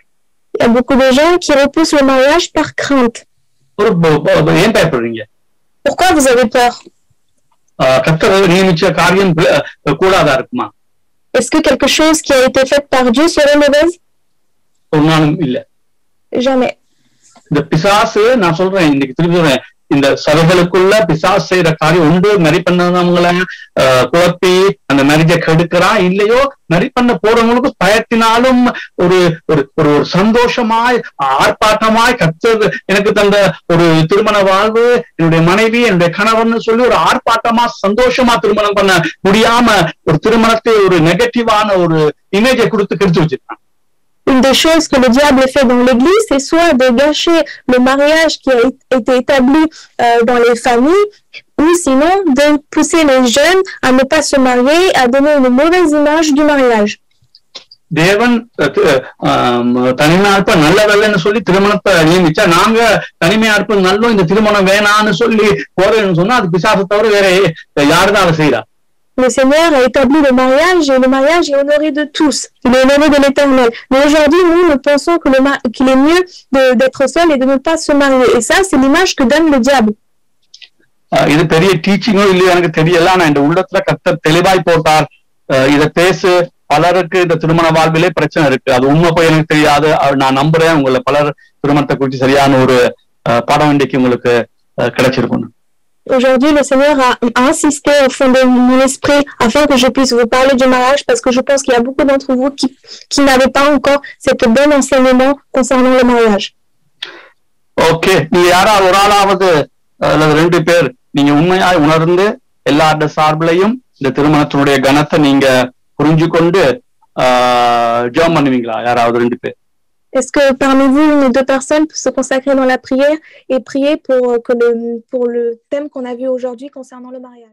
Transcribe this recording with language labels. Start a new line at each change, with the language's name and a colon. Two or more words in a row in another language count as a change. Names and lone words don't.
French: Il y a beaucoup de gens qui repoussent le mariage par crainte.
Tamil: ஏன் பயப்படுறீங்க?
French: Pourquoi vous avez peur?
Tamil: கர்த்தர் நியமிச்ச காரியம் கூடாதா இருக்குமா?
French: Est-ce que quelque chose qui a été fait par Dieu serait mauvaise?
Tamil: ஒரு நாளும் இல்ல.
French: Jamais.
Tamil: இந்த பிசாசு, நான் சொல்றேன் இன்னைக்கு திருப்பி சொல்றேன், இந்த சபைகளுக்குள்ள பிசாசு செய்யற காரியம் உண்டு. மேரி பண்ணவங்களை குழப்பி அந்த மேரேஜை கெடுக்கிறான். இல்லையோ மேரி பண்ண போறவங்களுக்கு பயத்தினாலும் ஒரு ஒரு ஒரு சந்தோஷமாய் ஆர்ப்பாட்டமாய் கர்த்தர் எனக்கு தந்த ஒரு திருமண வாழ்வு, என்னுடைய மனைவி, என்னுடைய கணவன் சொல்லி ஒரு ஆர்ப்பாட்டமா சந்தோஷமா திருமணம் பண்ண முடியாம ஒரு திருமணத்தை ஒரு நெகட்டிவான ஒரு இமேஜை கொடுத்து கெடுத்து வச்சிருக்கான்.
French: Une des choses que le diable fait dans l'église, c'est soit de gâcher le mariage qui a été établi dans les familles, ou sinon de pousser les jeunes à ne pas se marier, à donner une mauvaise image du mariage.
Tamil: தேவன் தனிமையா இருப்ப நல்லதல்லன்னு சொல்லி திருமணத்தை நியமிச்சா, நாங்க தனிமையா இருப்பது நல்லோம், இந்த திருமணம் வேணான்னு சொல்லி போறேன்னு சொன்னா அது பிசாசை தவிர வேற யாருதான் அதை செய்யறா?
French: Le Seigneur a établi le mariage et le mariage est honoré de tous. Il est honoré de l'Éternel. Mais aujourd'hui, nous pensons qu'il est mieux d'être seul et de ne pas se marier. Et ça, c'est l'image que donne le diable.
Tamil: இது பெரிய டீச்சிங்கோ இல்லையோ எனக்கு தெரியல. ஆனா இந்த உள்ளத்துல கர்த்தர் தெளிவாய் போட்டார். இதை பேசு, பலருக்கு இந்த திருமண வாழ்விலே பிரச்சனை இருக்கு. அது உண்மை போய் எனக்கு தெரியாது. நான் நம்புறேன் உங்களை பலர் திருமணத்தை குறித்து சரியான ஒரு பாடம் இன்றைக்கு உங்களுக்கு கிடைச்சிருக்கும்.
French: Aujourd'hui, le Seigneur a insisté au fond de mon esprit afin que je puisse vous parler du mariage, parce que je pense qu'il y a beaucoup d'entre vous qui n'avaient pas encore cette bon enseignement concernant le mariage.
Tamil: ஓகே, நீங்க யாராவது ஒரு ஆளாவது அல்லது 2 பேர் நீங்க உண்மையாய் உணர்ந்து எல்லாருடைய சார்பிலையும் இந்த திருமணத்தினுடைய கனத்தை நீங்க புரிஞ்சு கொண்டு ஜெபம் பண்ணுவீங்களா? யாராவது 2 பேர்.
French: Est-ce que parmi vous, 1 ou 2 personnes peuvent se consacrer dans la prière et prier pour le thème qu'on a vu aujourd'hui concernant le mariage?